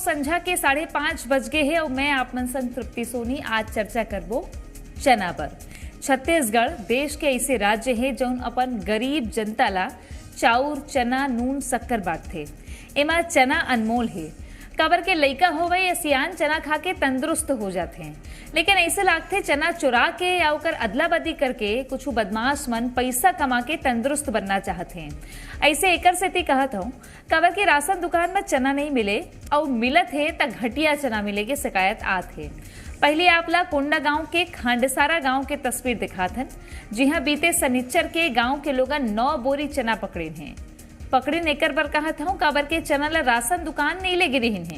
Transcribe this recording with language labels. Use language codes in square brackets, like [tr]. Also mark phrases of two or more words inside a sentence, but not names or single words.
[hne] संझा के 5:30 बज गए है और मैं आपमन संग तृप्ति सोनी आज चर्चा करबो चना पर। छत्तीसगढ़ देश के ऐसे राज्य है जौन अपन गरीब जनता ला चाउर चना नून शक्कर बांटथे। एमा चना अनमोल है। काबर के लइका होवे या सियान चना खा के तंदुरुस्त हो जाते हैं, लेकिन ऐसे लागते चना चुरा के या ओकर अदला बदली करके कुछ बदमाश मन पैसा कमा के तंदुरुस्त बनना चाहते हैं। ऐसे एकर सेती कहत हूँ काबर के राशन दुकान में चना नहीं मिले और मिलत है त घटिया चना मिले के शिकायत आत है। पहले आपला कोंडा गांव के खांडसारा गांव के तस्वीर दिखाथन, जिहाँ बीते सनिच्चर के गांव के लोगन 9 बोरी चना पकड़े हैं। पकड़े नेकर पर कहत हूँ काबर के चना ला राशन दुकान नहीं ले गिरिन है।